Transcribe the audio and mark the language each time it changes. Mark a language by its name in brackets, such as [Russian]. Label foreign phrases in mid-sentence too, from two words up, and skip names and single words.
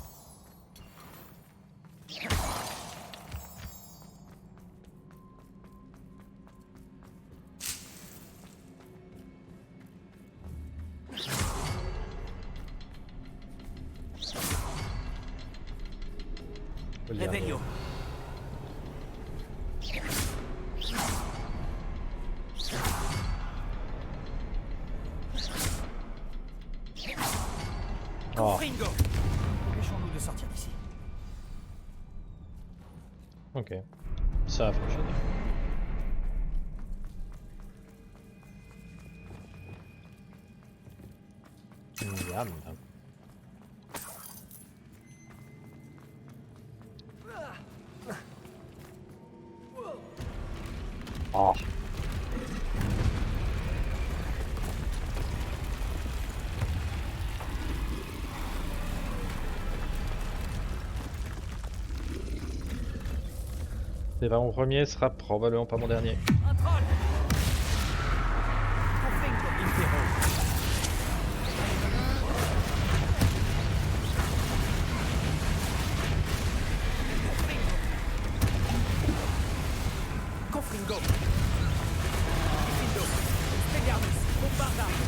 [French] Faut le dire. Revelio. Oh, Confringo. Dépêchons-nous de sortir d'ici. ok. Ça a fonctionné. Miam. Oh. C'est pas mon premier, ce sera probablement pas mon dernier. Un troll. Confringo. Impero. Confringo. Diffindo. Expelliarmus. Bombarda.